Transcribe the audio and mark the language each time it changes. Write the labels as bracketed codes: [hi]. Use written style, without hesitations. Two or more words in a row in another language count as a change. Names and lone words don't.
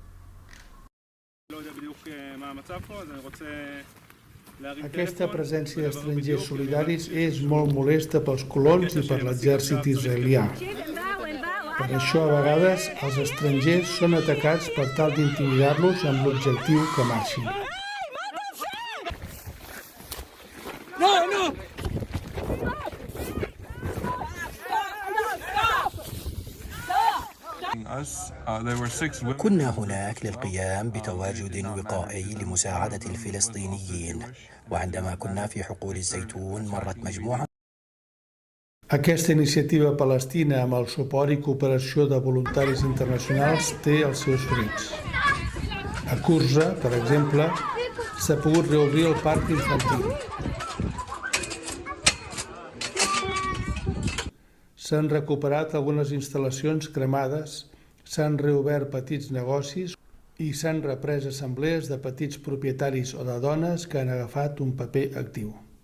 [ca] Aquesta presència d'estrangers solidaris és molt molesta pels colons i per l'exèrcit israelià. Per això, a vegades, els estrangers són atacats per tal d'intimidar-los amb l'objectiu que marxin. [ar] كنا هناك للقيام بتواجد وقائي لمساعدة الفلسطينيين، وعندما كنا في حقول الزيتون مرت مجموعة. [ca] Aquesta iniciativa palestina amb el suport i cooperació de voluntaris internacionals té els seus fruits. A Qusra, per exemple, s'ha pogut reobrir el parc infantil. S'han recuperat algunes instal·lacions cremades, s'han reobert petits negocis i s'han reprès assemblees de petits propietaris o de dones que han agafat un paper actiu.